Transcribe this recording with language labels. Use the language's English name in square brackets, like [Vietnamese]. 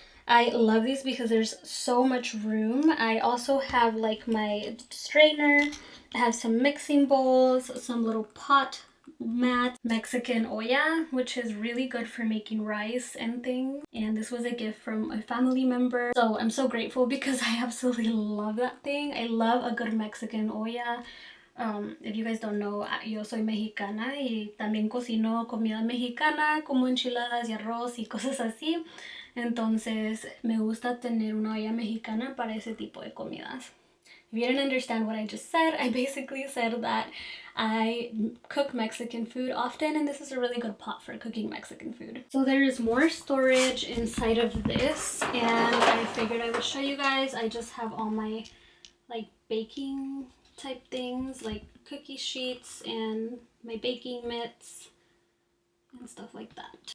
[English] I love these because there's so much room. I also have like my strainer. I have some mixing bowls, some little pot mats, Mexican olla, which is really good for making rice and things. And this was a gift from a family member. So I'm so grateful because I absolutely love that thing. I love a good Mexican olla. If you guys don't know, [Spanish] yo soy mexicana y también cocino comida mexicana como enchiladas y arroz y cosas así. Entonces me gusta tener una olla mexicana para ese tipo de comidas. [English] If you didn't understand what I just said, I basically said that I cook Mexican food often, and this is a really good pot for cooking Mexican food. So there is more storage inside of this, and I figured I would show you guys. I just have all my like baking type things, like cookie sheets and my baking mitts and stuff like that.